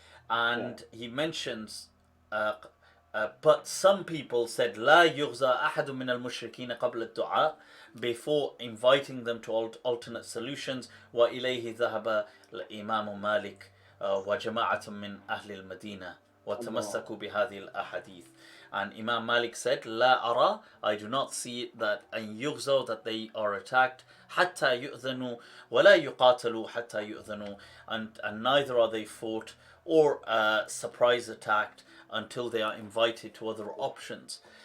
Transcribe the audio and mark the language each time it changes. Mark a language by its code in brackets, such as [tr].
[en] And he mentions but some people said [ar] لا يغزى أحد من المشركين قبل الدعاء, [en] before inviting them to alternate solutions. [ar] وإليه ذهب الإمام مالك وجماعة من أهل المدينة وتمسكوا بهذه الأحاديث. [en] And Imam Malik said, [ar] لا أرى, [en] I do not see it, that [ar] أن يغزوا, [en] that they are attacked, [ar] حتى يؤذنوا ولا يقاتلوا حتى يؤذنوا, [en] and neither are they fought or surprise attacked until they are invited to other options.